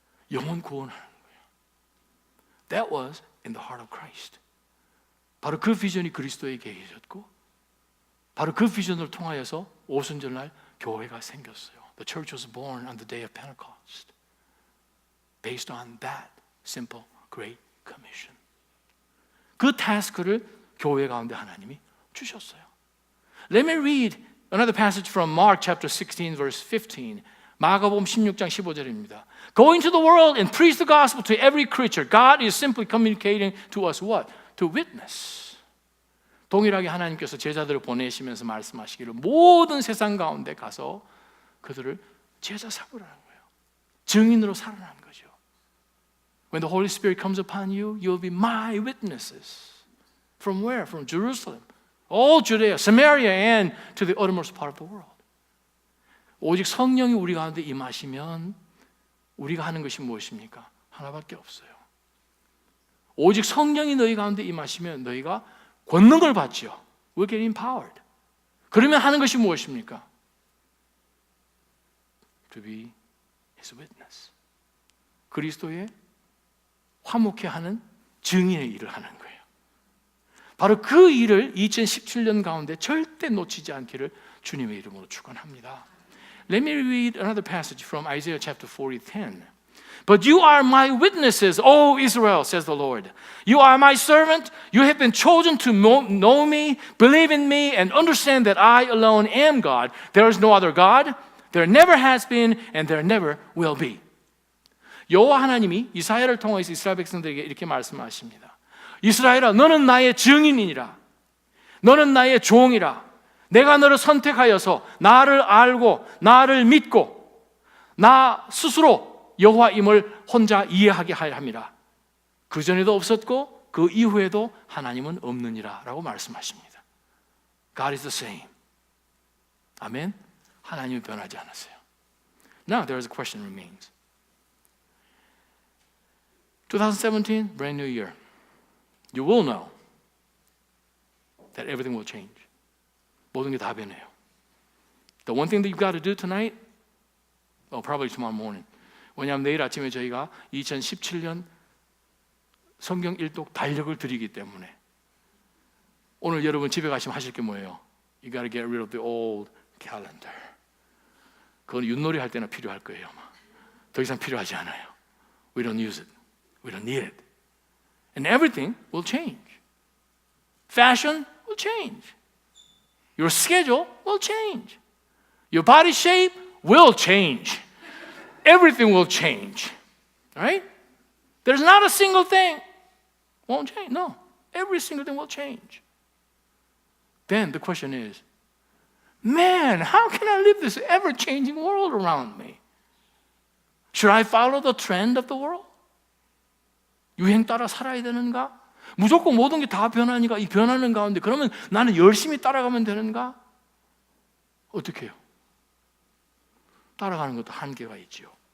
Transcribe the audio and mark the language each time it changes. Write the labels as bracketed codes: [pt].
[ko] 영혼 구원하는 거예요. [en] That was in the heart of Christ. [ko] 바로 그 비전이 그리스도에게 계셨고 바로 그 비전을 통하여서 오순절날 교회가 생겼어요. [en] The church was born on the day of Pentecost. Based on that simple great commission. [ko] 그 태스크를 교회 가운데 하나님이 주셨어요. [en] Let me read another passage from Mark chapter 16 verse 15. [ko] 마가복음 16장 15절입니다. [en] Go into the world and preach the gospel to every creature. God is simply communicating to us what? To witness. [ko] 동일하게 하나님께서 제자들을 보내시면서 말씀하시기를 모든 세상 가운데 가서 그들을 제자 삼으라는 거예요. 증인으로 살아나는 거죠. [en] When the Holy Spirit comes upon you, you'll be my witnesses. From where? From Jerusalem, all Judea, Samaria, and to the uttermost part of the world. [ko] 오직 성령이 우리 가운데 임하시면 우리가 하는 것이 무엇입니까? 하나밖에 없어요. 오직 성령이 너희 가운데 임하시면 너희가 권능을 받지요. [en] We'll get empowered. [ko] 그러면 하는 것이 무엇입니까? [en] To be His witness. [ko] 그리스도의 화목해 하는 증인의 일을 하는 거예요. 바로 그 일을 2017년 가운데 절대 놓치지 않기를 주님의 이름으로 축원합니다. [en] Let me read another passage from Isaiah chapter 40:10. But you are my witnesses, O Israel, says the Lord. You are my servant. You have been chosen to know me, believe in me, and understand that I alone am God. There is no other God. There never has been, and there never will be. [ko] 여호와 하나님이 이사야를 통해서 이스라엘 백성들에게 이렇게 말씀하십니다. 이스라엘아, 너는 나의 증인이니라. 너는 나의 종이라. 내가 너를 선택하여서 나를 알고 나를 믿고 나 스스로 여호와임을 혼자 이해하게 하려 함이라. 그 전에도 없었고 그 이후에도 하나님은 없느니라 라고 말씀하십니다. [en] God is the same. 아멘. [ko] 하나님은 변하지 않았어요. [en] Now there is a question remains. 2017, brand new year. You will know that everything will change. 모든 게 다 변해요. The one thing that you've got to do tonight, probably tomorrow morning. [ko] 왜냐하면 내일 아침에 저희가 2017년 성경 일독 달력을 드리기 때문에 오늘 여러분 집에 가시면 하실 게 뭐예요? [en] You got to get rid of the old calendar. [ko] 그건 윷놀이 할 때나 필요할 거예요. 아마. 더 이상 필요하지 않아요. [en] We don't use it. We don't need it. And everything will change. Fashion will change. Your schedule will change. Your body shape will change. Everything will change. Right? There's not a single thing won't change. No. Every single thing will change. Then the question is, man, how can I live this ever-changing world around me? Should I follow the trend of the world? [ko] 유행 따라 살아야 되는가? 무조건 모든 게 다 변하니까 이 변하는 가운데 그러면 나는 열심히 따라가면 되는가? 어떻게 해요? 따라가는 것도 한계가 있지요.